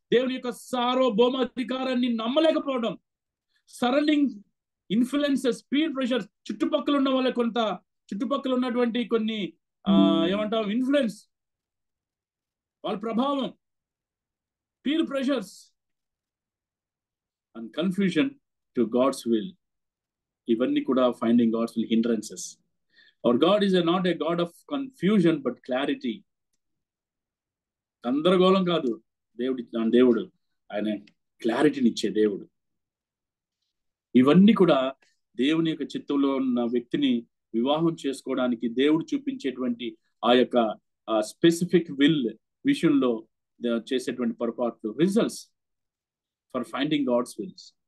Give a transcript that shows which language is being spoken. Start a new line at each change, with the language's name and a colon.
Telugu: దేవుని యొక్క సార్వభౌమ అధికారాన్ని నమ్మలేకపోవడం.
English: surrounding influences, peer pressure,
Telugu: చుట్టుపక్కల ఉన్న వాళ్ళ చుట్టుపక్కల ఉన్నటువంటి కొన్ని ఏమంటాం ఇన్ఫ్లుయెన్స్, వాళ్ళ ప్రభావం,
English: Peer pressures and confusion to God's will.
Telugu: ఇవన్నీ కూడా
English: Finding God's will hindrances. Our God is not a God of confusion but clarity.
Telugu: గందరగోళం కాదు దేవుడు, ఆయన క్లారిటీని ఇచ్చే దేవుడు. ఇవన్నీ కూడా దేవుని యొక్క చిత్తంలో ఉన్న వ్యక్తిని వివాహం చేసుకోవడానికి దేవుడు చూపించేటువంటి ఆ యొక్క స్పెసిఫిక్ విల్ విషయంలో చేసేటువంటి పొరపాట్లు,
English: Results for finding God's wills.